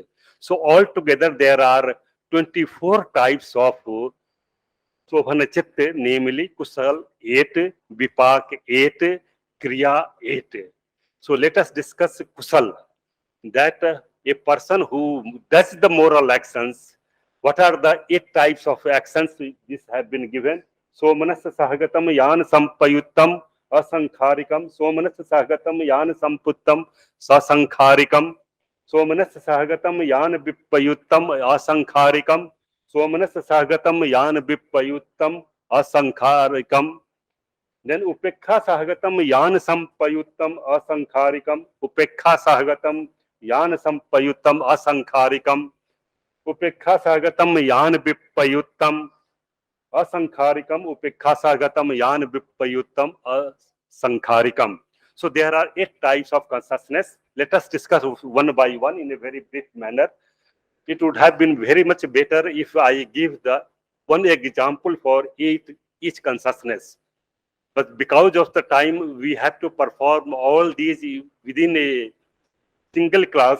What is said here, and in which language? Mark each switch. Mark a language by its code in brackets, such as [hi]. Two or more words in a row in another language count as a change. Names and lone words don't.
[en] So altogether there are 24 types of [pi] Sobhana Chitta, [en] namely Kusal 8, Vipak 8, Kriya 8. So let us discuss Kusal, that a person who does the moral actions, what are the 8 types of actions this have been given? [pi] Somanas Sahagatam Yan Sampayuttam Asankharikam, Somanas Sahagatam Yan Samputtam Sasankharikam, Somanas Sahagatam Yan Vipayuttam Asankharikam, Somanas Sahagatam Yan Vipayuttam Asankharikam. Then Upekha Sahagatam Yan Sampayuttam Asankharikam, Upekha Sahagatam Yan Sampayuttam Asankharikam, Upekha Sahagatam Yan Vipayuttam Asankharikam, Upekha Sahagatam Yan Vipayuttam Asankharikam. [en] So there are 8 types of consciousness. Let us discuss one by one in a very brief manner. It would have been very much better if I give the one example for each consciousness. But because of the time, we have to perform all these within a single class.